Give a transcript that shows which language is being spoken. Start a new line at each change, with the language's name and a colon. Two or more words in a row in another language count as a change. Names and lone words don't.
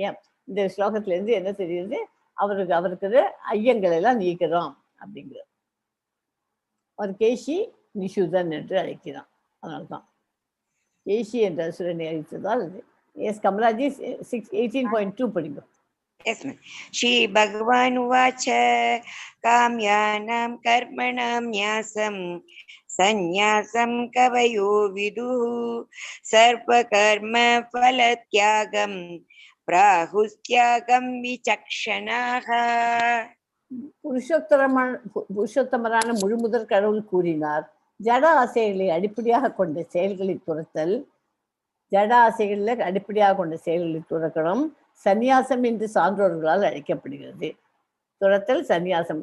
Tamil: இந்த ஸ்லோகத்திலேருந்து என்ன தெரியுது, அவருக்கு ஐயங்கள் எல்லாம் நீக்கிறோம் அப்படிங்கிற. அவர் கேசி நிஷூதன் என்று அழைக்கிறான். அதனால்தான் கேசி என்ற அசுரனை அழித்ததால். எஸ் கமலாஜி 18.2 படிங்க.
English: Yes ma'am.
Sanskrit: श्री भगवान् उवाच काम्यानां कर्मणां न्यासं संन्यासं कवयो विदुः सर्व कर्म फलत्यागं प्राहुस्त्यागं विचक्षणाः.
Tamil: புருஷோத்தமரான முழுமுதற் கடவுள் கூறினார், ஜட ஆசைகளை அடிப்படையாக கொண்ட செயல்களை துரத்தல், ஜட ஆசைகளில் அடிப்படையாக கொண்ட செயல்களை துறக்கணும் சந்நியாசம் என்று சான்றோர்களால் அழைக்கப்படுகிறது. துரத்தல் சந்நியாசம்.